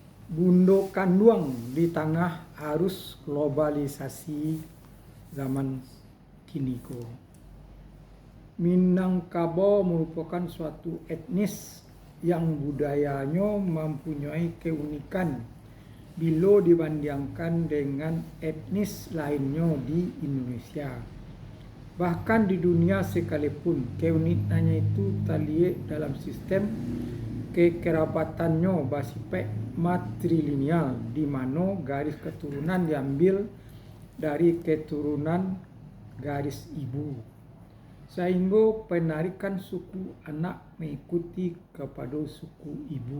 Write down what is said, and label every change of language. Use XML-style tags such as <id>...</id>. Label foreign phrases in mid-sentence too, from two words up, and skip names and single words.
<id>Bundo kanduang di tengah arus globalisasi zaman kini ko. Minangkabau merupakan suatu etnis yang budayanya mempunyai keunikan bila dibandingkan dengan etnis lainnya di Indonesia. Bahkan di dunia sekalipun, keunikannya itu terlihat dalam sistem kekerabatannya bersifat matrilineal, di mana garis keturunan diambil dari keturunan garis ibu, sehingga penarikan suku anak mengikuti kepada suku ibu.</id>